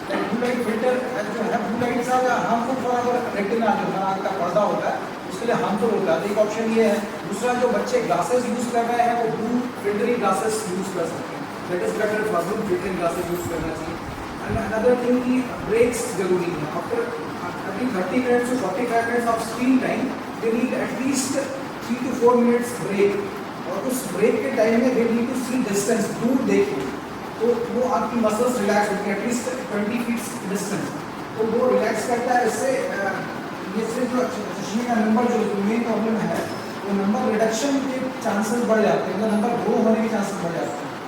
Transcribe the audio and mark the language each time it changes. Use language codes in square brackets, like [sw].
[hi] Blue light filter जो है blue light से हार्मफुल थोड़ा अगर रेटिना जो है आँख का पर्दा होता है उसके लिए हार्मफुल होता है। तो एक ऑप्शन ये है। दूसरा जो बच्चे ग्लासेस यूज़ कर रहे हैं वो ब्लू फिल्टरिंग ग्लासेस यूज़ कर सकते हैं। [en] that is better for blue filtering glasses use [hi] करना चाहिए। [en] and another thing की breaks [hi] जरूरी है। [en] After 30 minutes to 45 minutes of screen time they need at least 3 to 4 minutes break। [hi] और उस ब्रेक के टाइम में [en] they need to see distance, [hi] दूर देखिए तो वो आपकी मसल्स रिलैक्स होती है एटलीस्ट 20 फीट डिस्टेंस, तो वो रिलैक्स करता है। इससे ये से जो चश्मे का नंबर जो मेन प्रॉब्लम है वो नंबर रिडक्शन के चांसेस बढ़ जाते हैं, मतलब नंबर ग्रो होने के चांसेस बढ़ जाते हैं।